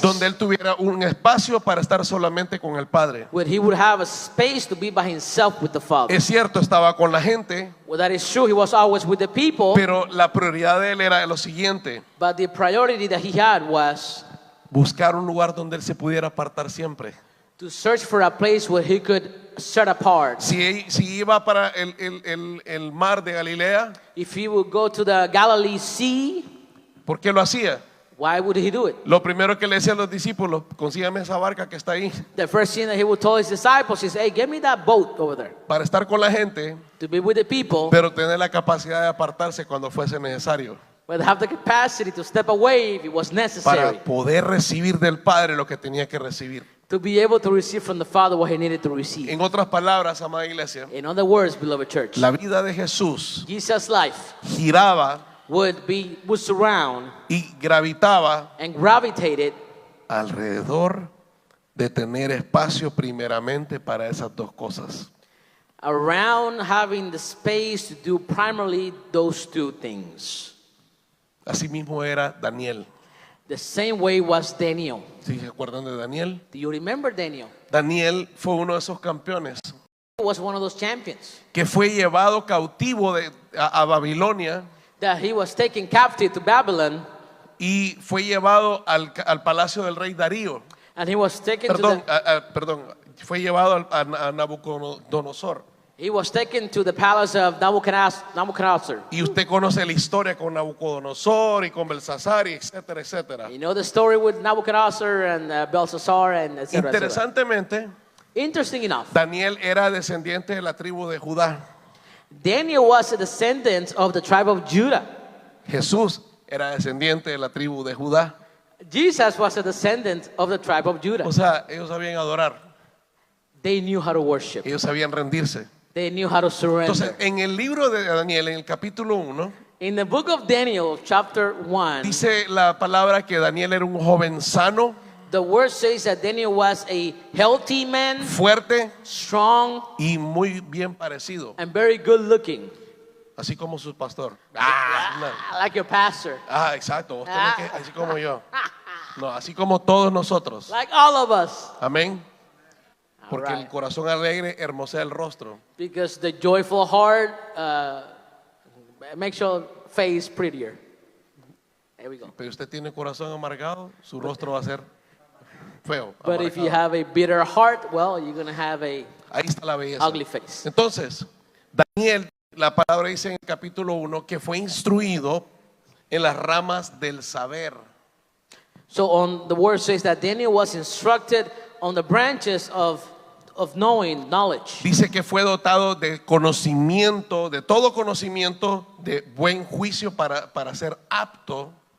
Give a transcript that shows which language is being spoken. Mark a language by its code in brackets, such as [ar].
[es] donde él tuviera un espacio para estar solamente con el Padre. [en] where he would have a space to be by himself with the Father. [es] Es cierto, estaba con la gente, [en] Well, that is true. He was always with the people, [es] pero la prioridad de él era lo siguiente: [en] but the priority that he had was [es] buscar un lugar donde él se pudiera apartar siempre. [en] to search for a place where he could set apart. [es] Si iba para el mar de Galilea, [en] If he would go to the Galilee Sea, [es] ¿por qué lo hacía? [en] why would he do it? [es] Lo primero que le decía a los discípulos: consígame esa barca que está ahí, [en] The first thing that he would tell his disciples is, hey, get me that boat over there [es] para estar con la gente, [en] to be with the people, [es] pero tener la capacidad de apartarse cuando fuese necesario, [en] but have the capacity to step away if it was necessary, [es] para poder recibir del Padre lo que tenía que recibir. [en] to be able to receive from the Father what he needed to receive. [es] En otras palabras, amada iglesia, [en] In other words, beloved church, [es] la vida de Jesús [en] Jesus' life [es] giraba [en] would surround [es] y gravitaba [en] and gravitated [es] alrededor de tener espacio primeramente para esas dos cosas. [en] around having the space to do primarily those two things. [es] Asimismo era Daniel. [en] The same way was Daniel. [es] ¿Sí se acuerdan de Daniel? [en] Do you remember Daniel? [es] Daniel fue uno de esos campeones [en] He was one of those champions [es] que fue llevado cautivo a Babilonia [en] that he was taken captive to Babylon, [es] y fue llevado al palacio del rey Darío. [en] and he was taken [es] Perdón, [en] to [es] fue llevado a Nabucodonosor. [en] he was taken to the palace of Nabucodonosor. [es] Y usted conoce la historia con Nabucodonosor y con Belsasar y etcétera, etcétera. [en] You know the story with Nabucodonosor and Belshazzar and etc. [es] Interesantemente, [en] Interesting enough, [es] Daniel era descendiente de la tribu de Judá. [en] Daniel was a descendant of the tribe of Judah. [es] Jesús era descendiente de la tribu de Judá. [en] Jesus was a descendant of the tribe of Judah. [es] O sea, ellos sabían adorar, [en] They knew how to worship. [es] ellos sabían rendirse. [en] They knew how to [es] Entonces, [en] surrender. [es] en el libro de Daniel, en el capítulo 1, [en] In the book of Daniel, chapter 1, [es] dice la palabra que Daniel era un joven sano, [en] the word says that Daniel was a healthy man, [es] fuerte [en] strong, [es] y muy bien parecido, [en] and very good looking. [es] así como su pastor. [en] Like your pastor. [es] Exacto, vos tenés que, así como yo. No, así como todos nosotros. [en] Like all of us. [es] Amén. Porque [en] Alright. [es] el corazón alegre hermosea el rostro. [en] Because the joyful heart makes your face prettier. There we go. [es] Pero usted tiene corazón amargado, su rostro va a ser feo. [en] But if you [es] amargado. [en] have a bitter heart, well, you're going to have a [es] Ahí está la belleza. [en] ugly face. [es] Entonces, Daniel, la palabra dice en el capítulo 1 que fue instruido en las ramas del saber. [en] So on the word says that Daniel was instructed on the branches of knowledge. [es] Dice que fue dotado de conocimiento, de todo conocimiento, de buen juicio para ser apto